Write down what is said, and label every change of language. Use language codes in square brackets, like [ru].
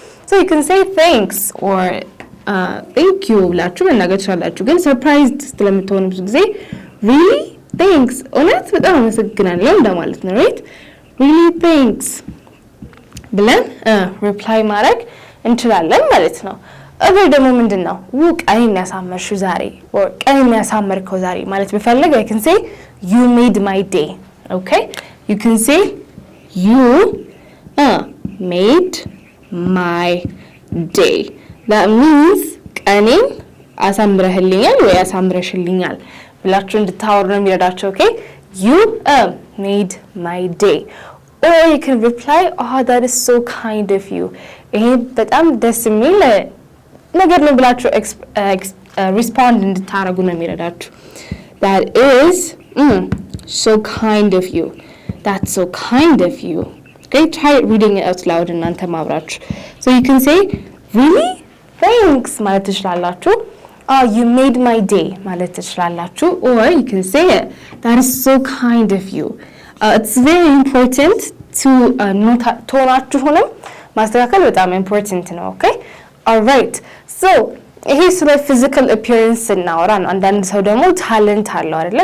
[en] so you can say thanks or thank you [am] ብላችሁ መናገር ትችላላችሁ። ግን ሰርፕራይዝድ ስለምትሆኑ ብዙ ጊዜ [en] really thanks [am] እውነት በጣም አመሰግናለሁ እንደማለት ነው [en] right really thanks [am] ብለን ሪፕላይ ማድረግ እንችላለን ማለት ነው። እግር ደግሞ ምንድነው ቀኔን ያሳመርሽው ዛሬ or ቀኔን ያሳመርከው ዛሬ ማለት ቢፈልግ [en] I can say you made my day. okay you can say you made my day. that means [am] ቀኔን አሳምረህልኛል ወይ አሳምረሽልኛል ብላችሁ እንድታወሩ ነው የሚረዳቸው። [en] okay you made my day. or you can reply oh that is so kind of you. [am] ይሄ በጣም ደስ የሚል ነገር ነው ብላችሁ ሪስፖንድ እንድታረጉ ነው የሚረዳችሁ። [en] that is so kind of you, that's so kind of you. okay try reading it out loud [am] እናንተ ማብራችሁ. [en] so you can say really thanks [am] ማለት ትችላላችሁ። [en] oh you made my day ማለት ትችላላችሁ። or you can say that is so kind of you. it's very important to [am] ቶናችሁንም ማስተካከል በጣም ኢምፖርታንት ነው። [en] okay all right so [am] ይሄ ስለ ፊዚካል አፒየራንስ እናወራ ነው። አንዳንድ ሰው ደግሞ ታለንት አለው አይደለ?